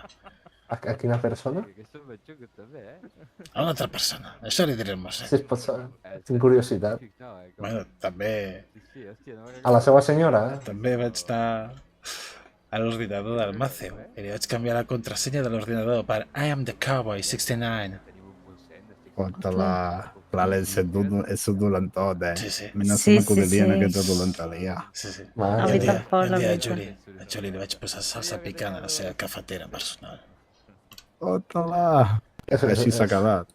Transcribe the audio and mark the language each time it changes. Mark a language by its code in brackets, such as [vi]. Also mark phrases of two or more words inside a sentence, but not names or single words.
[ca] A quina persona? A una altra persona. Això li diré al museu. Si es pot saber. Tinc curiositat. Bueno, també A la seva senyora, eh? també vaig anar a l'ordinador del Matthew i li vaig canviar la contrasenya de l'ordinador per [en] I am the cowboy 69. [ca] Porta la... Clarets és un dolentot, eh? Sí. A mi no Sí, se m'acudiria en sí. aquesta dolenteria. Sí. Mare A mi meva. tampoc, la Un dia a veritat. Juli li vaig posar salsa picant a la seva cafetera personal. Porta-la! Així s'ha quedat.